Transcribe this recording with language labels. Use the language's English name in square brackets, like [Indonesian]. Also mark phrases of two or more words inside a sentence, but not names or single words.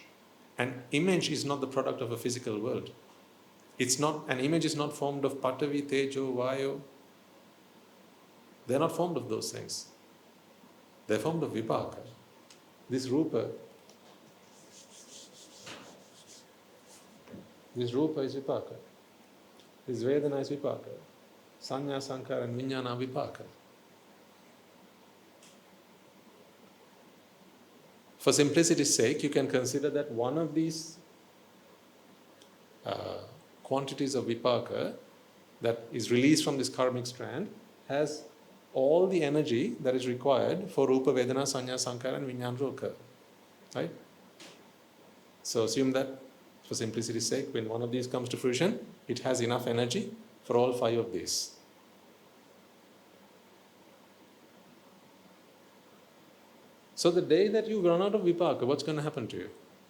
[English] An image is not the product of a physical world. An image is not formed of [Pali] patavi, tejo, vayu. [English] They are not formed of those things. They are formed of vipaka. This rupa is vipaka. This vedana is vipaka. [Pali] Sanya, sankara [English] and vijnana are vipaka. For simplicity's sake, you can consider that one of these quantities of vipaka that is released from this karmic strand has all the energy that is required for [Pali] rupa, vedana, sanya, sankara [English] and vijnana to occur. Right? So assume that, for simplicity's sake, when one of these comes to fruition, it has enough energy for all 5 of these. So the day that you run out of vipaka, what's going to happen to you?